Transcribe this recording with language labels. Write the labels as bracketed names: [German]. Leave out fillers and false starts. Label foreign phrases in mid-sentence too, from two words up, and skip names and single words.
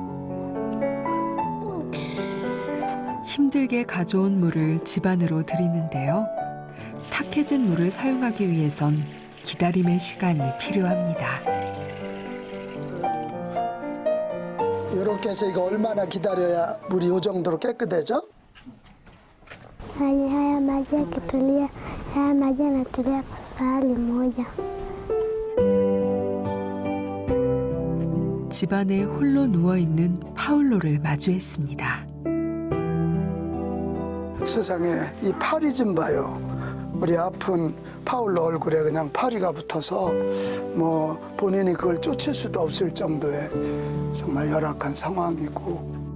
[Korean] 힘들게 가져온 물을 집안으로 들이는데요. 탁해진 물을 사용하기 위해선 기다림의 시간이 필요합니다. 이렇게 해서 이거 얼마나 기다려야 물이 이 정도로 깨끗해져? [Swahili] Haya maji yakitulia, haya maji yanatulia kwa sali moja. [Korean] 집안에 홀로 누워있는 파울로를 마주했습니다. 세상에 이 파리 좀 봐요. 우리 아픈 파울로 얼굴에 그냥 파리가 붙어서 뭐 본인이 그걸 쫓을 수도 없을 정도의 정말 열악한 상황이고.